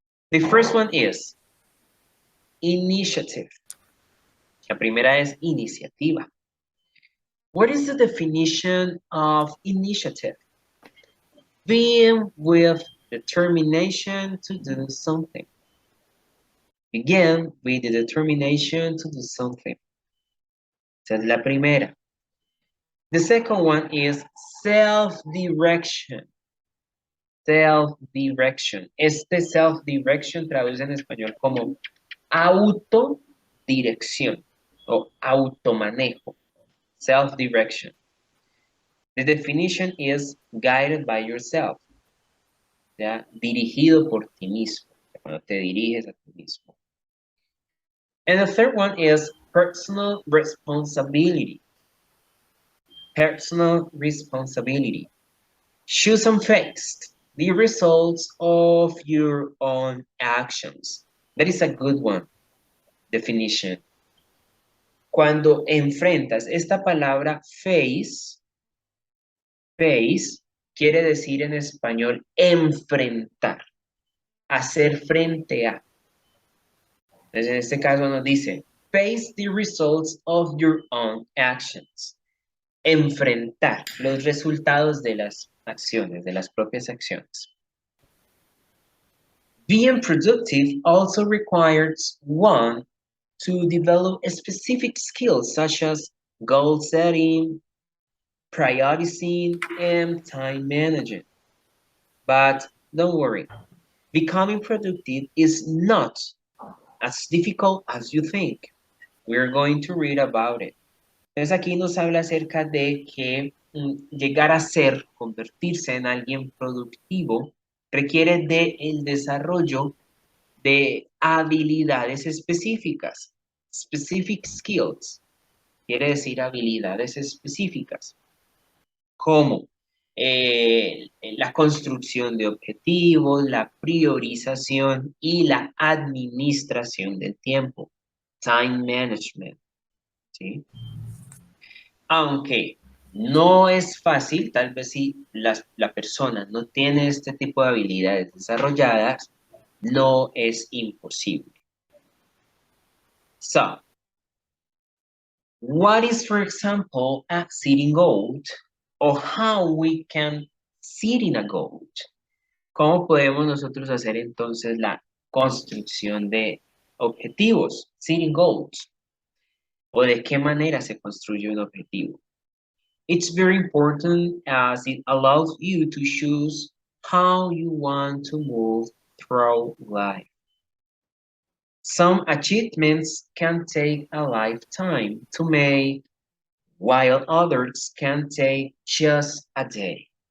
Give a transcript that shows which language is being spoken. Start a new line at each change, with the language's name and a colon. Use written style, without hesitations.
English: The first one is initiative.
Spanish: La primera es iniciativa.
English: What is the definition of initiative? Being with determination to do something. Begin with the determination to do something.
Spanish: Esa es la primera.
English: The second one is self-direction. Self-direction.
Spanish: Este self-direction traduce en español como autodirección o automanejo.
English: Self-direction. The definition is guided by yourself.
Spanish: ¿Ya? Dirigido por ti mismo. Cuando te diriges a ti mismo.
English: And the third one is personal responsibility. Personal responsibility. Choose and face the results of your own actions. That is a good one. Definition.
Spanish: Cuando enfrentas esta palabra face quiere decir en español enfrentar, hacer frente a. Entonces, en este caso nos dice,
English: face the results of your own actions.
Spanish: Enfrentar los resultados de las acciones, de las propias acciones.
English: Being productive also requires one to develop specific skills such as goal setting, prioritizing, and time management. But don't worry, becoming productive is not as difficult as you think. We're going to read about it.
Spanish: Entonces aquí nos habla acerca de que llegar a ser, convertirse en alguien productivo, requiere del desarrollo de habilidades específicas.
English: Specific skills.
Spanish: Quiere decir habilidades específicas. Como la construcción de objetivos, la priorización y la administración del tiempo.
English: Time management.
Spanish: ¿Sí? Aunque no es fácil, tal vez si la persona no tiene este tipo de habilidades desarrolladas, no es imposible.
English: So, what is, for example, a setting goal, or how we can set in a goal?
Spanish: ¿Cómo podemos nosotros hacer entonces la construcción de objetivos, setting goals? ¿O de qué manera se construye un objetivo?
English: It's very important as it allows you to choose how you want to move through life. Some achievements can take a lifetime to make, while others can take just a day.